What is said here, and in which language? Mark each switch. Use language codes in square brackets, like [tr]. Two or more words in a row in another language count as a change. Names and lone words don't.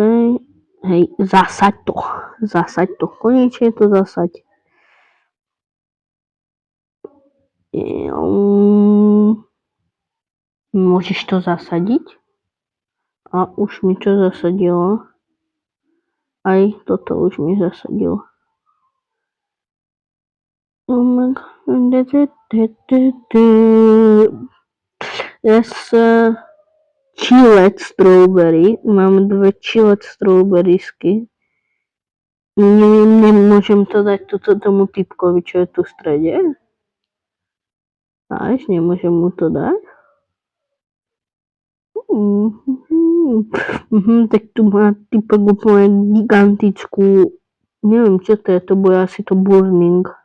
[sk] Hej, zasaď to. Konečne to zasaď. Môžeš to zasadiť? A už mi to zasadilo. Aj toto už mi zasadilo. [en] Oh my god. Yes. Chilled strawberry. [sk] Mám 2 [en] chilled strawberriesky. [sk] Nemôžem to dať tomu typkovi, čo je tu v strede. Až nemôžem mu to dať. Tak tu má typek úplne gigantickú, neviem čo to bude asi to burning.